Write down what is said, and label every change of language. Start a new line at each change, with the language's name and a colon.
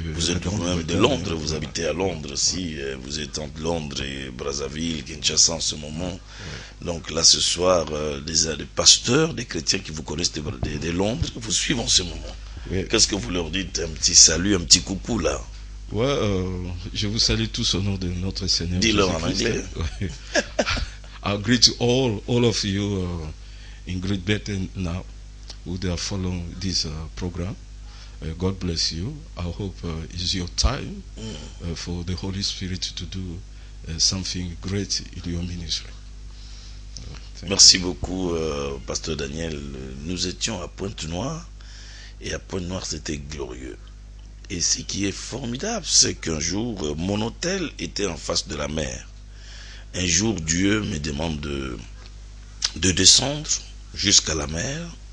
French: vous êtes vous-même de Londres, vous habitez à Londres aussi. Vous êtes entre Londres et Brazzaville, Kinshasa en ce moment. Ouais. Donc là, ce soir, des pasteurs, des chrétiens qui vous connaissent de Londres, vous suivent en ce moment. Oui. Qu'est-ce que vous leur dites? Un petit salut, un petit coucou là. Ouais, je vous salue tous au nom de notre Seigneur. Dis-leur en anglais.
English: I greet all of you in Great Britain now who are following this program. God bless you. I hope it's your time for the Holy Spirit to do something great in your ministry.
French: Merci beaucoup, Pasteur Daniel. Nous étions à Pointe-Noire et à Pointe-Noire, c'était glorieux. Et ce qui est formidable, c'est qu'un jour, mon hôtel était en face de la mer. Un jour, Dieu me demande de descendre jusqu'à la mer.